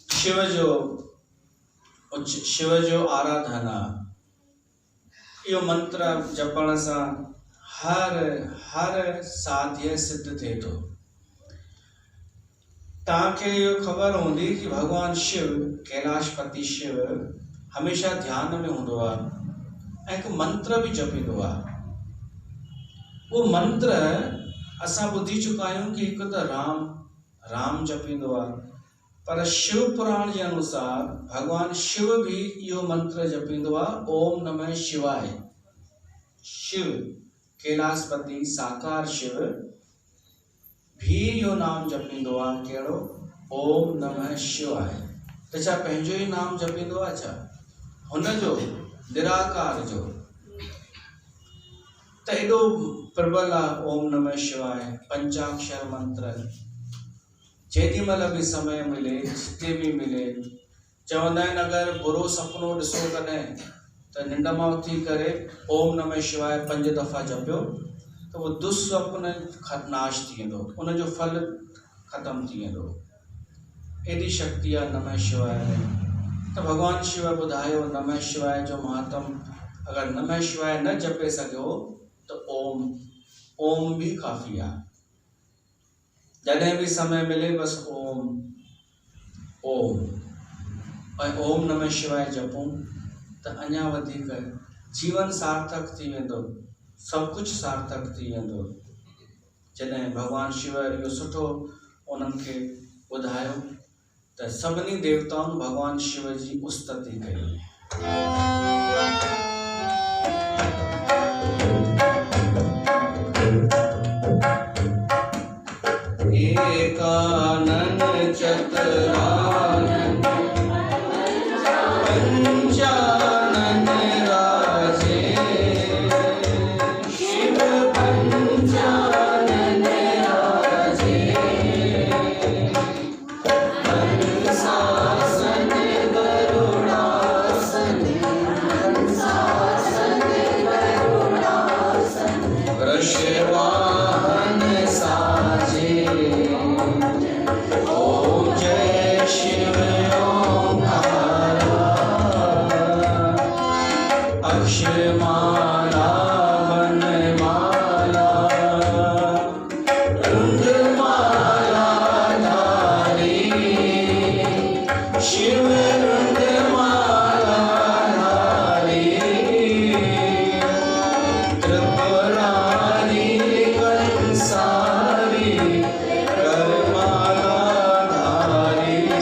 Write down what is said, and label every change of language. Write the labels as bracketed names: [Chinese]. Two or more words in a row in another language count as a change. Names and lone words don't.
[Sindhi] शिव जो आराधना, यो मंत्र जपण सां हर साध्य सिद्ध थे तो। ताके यो खबर होंदी कि भगवान शिव, कैलाशपति शिव हमेशा ध्यान में होंदो आहे, एक मंत्र भी जपींदो आहे। वो मंत्र असां ॿुधी चुका आहियूं कि हिकु त राम जपींदो आहे, पर शिव पुराण जे अनुसार भगवान शिव भी इहो मंत्र जपींदो आहे, [Sanskrit] ओम नमः शिवाय। शिव कैलाशपति साकार शिव [Sindhi] भी इहो नाम जपींदो आहे, कहिड़ो? [Sanskrit] ओम नमः शिवाय। [Sindhi] त छा पंहिंजो ई नाम जपींदो आहे छा? हुनजो निराकार जो त एॾो प्रबल आहे [Sanskrit] ओम नमः शिवाय [Sindhi] पंचाक्षर मंत्र। जेॾी महिल भी समय मिले, जिते भी मिले, चवंदा आहिनि अगरि बुरो सपनो ॾिसो कॾहिं त निंड मां उथी करे [Sanskrit] ओम नमः शिवाय [Sindhi] 5 दफ़ा जपियो त वो दुस्वप्न नाश थी वेंदो, उनजो फल ख़त्म थी वेंदो। एॾी शक्ति आहे [Sanskrit] नमः शिवाय [Sindhi] में। त भगवान शिव ॿुधायो [Sanskrit] नमः शिवाय [Sindhi] जो महात्म। अगरि [Sanskrit] नमः शिवाय [Sindhi] न जपे सघियो त ओम भी काफ़ी आहे। जॾहिं भी समय मिले बस ओम ऐं [Sanskrit] ओम नमः शिवाय [Sindhi] जपूं त अञा वधीक जीवन सार्थक थी वेंदो, [Hindi] सब कुछ [Sindhi] सार्थक थी वेंदो। जॾहिं भगवान शिव इहो सुठो उन्हनि खे ॿुधायो त सभिनी देवताउनि भगवान शिव जी उस्तति कई। [Hindi] एकानन चतुरानन पंचानन राजे, शिव पंचानन राजे। हंसासन गरुड़ासन, हंसासन गरुड़ासन, वृषवाहन साजे। ओम जय शिव ओंकारा, अक्षमाला वनमाला, रुद्रमाला धारी, शिव रुद्रमाला धारी। त्रिपुरारी कंसारी, करमाला धारी।